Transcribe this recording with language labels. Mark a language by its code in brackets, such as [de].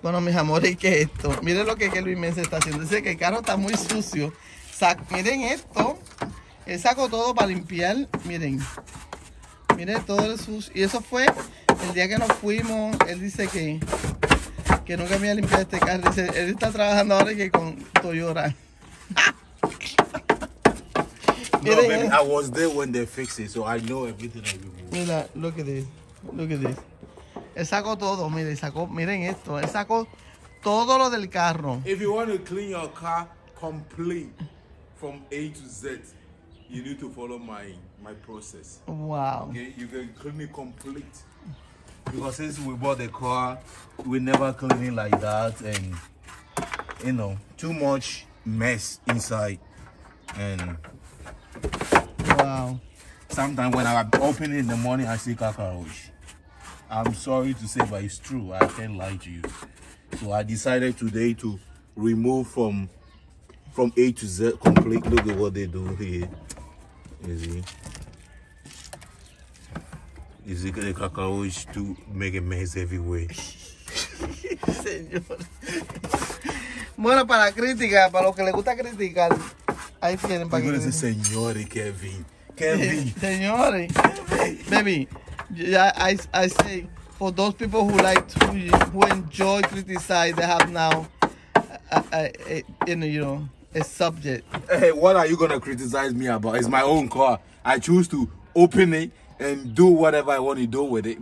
[es] Bueno, mis amores, ¿qué es esto? Miren lo que Kelvin Mensah está haciendo. Dice que el carro está muy sucio. Miren esto. Él sacó todo para limpiar. Miren. Miren todo el sucio. Y eso fue el día que nos fuimos. Él dice que nunca me había limpiado este carro. Dice, él está trabajando ahora que con Toyota. [en] No, baby, I was there when they fixed it, so I know everything I will. Mira, look at this. Look at this. [es] Él sacó todo, miren, miren esto. Él sacó todo lo del carro. [en] If you want to clean your car complete from A to Z, you need to follow my process. Wow. Okay, you can clean it complete. Because since we bought the car, we never clean it like that, and you know, too much mess inside. And Wow. sometimes when I open it in the morning, I see cockroach. I'm sorry to say, but it's true. I can't lie to you. So I decided today to remove from A to Z complete. Look at what they do here. You see the cockroach to make a mess everywhere. [es] Señor. Bueno, para la crítica, para los que les gusta criticar, ahí tienen para [en] You're [es] que... [en] gonna say, Señores, Kevin. Kevin. Señores, baby, I say, for those people who like to, who enjoy criticize, they have now, a subject. Hey, what are you gonna criticize me about? It's my own car. I choose to open it and do whatever I want to do with it.